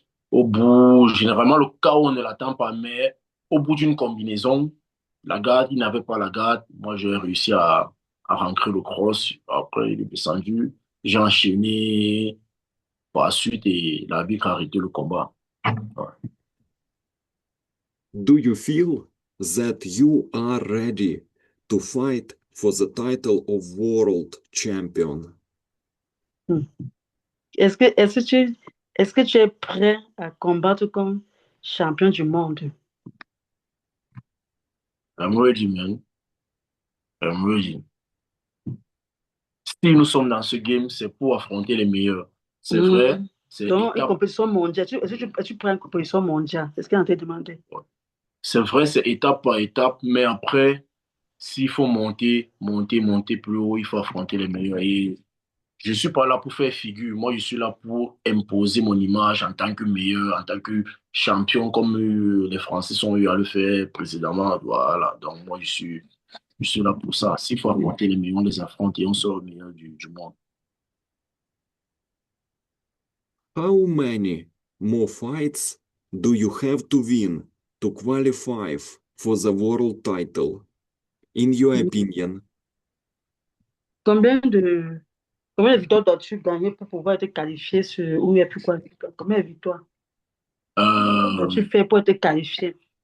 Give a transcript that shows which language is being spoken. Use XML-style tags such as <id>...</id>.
<fr>Au bout, généralement, le KO, on ne l'attend pas, mais au bout d'une combinaison, la garde, il n'avait pas la garde. Moi, j'ai réussi à rentrer le cross. Après, il est descendu. J'ai enchaîné par la suite et l'arbitre a arrêté le combat. Ouais.</fr> <en>Do you feel that you are ready to fight for the title of world champion? Hmm.</en> <fr>Est-ce que tu es prêt à combattre comme champion du monde?</fr> <en>I'm ready, man. I'm ready.</en> <fr>Si nous sommes dans ce game, c'est pour affronter les meilleurs. C'est vrai, Hmm. c'est Donc, une étape, compétition mondiale. Est-ce que tu prends une compétition mondiale? C'est ce qu'il a été demandé. c'est vrai, c'est étape par étape, mais après, s'il faut monter plus haut, il faut affronter les meilleurs. Et je suis pas là pour faire figure. Moi, je suis là pour imposer mon image en tant que meilleur, en tant que champion, comme les Français sont eu à le faire précédemment. Voilà. Donc, moi, je suis là pour ça. S'il faut affronter les meilleurs, on les affronte et on sort le meilleur du monde.</fr> <en>How many more fights do you have to win to qualify for the world title, in your opinion?</en> <fr>Combien de, combien de victoires dois-tu gagner pour pouvoir être qualifié sur, ou il n'y a plus quoi? Combien de victoires Euh, dois-tu faire pour être qualifié?</fr>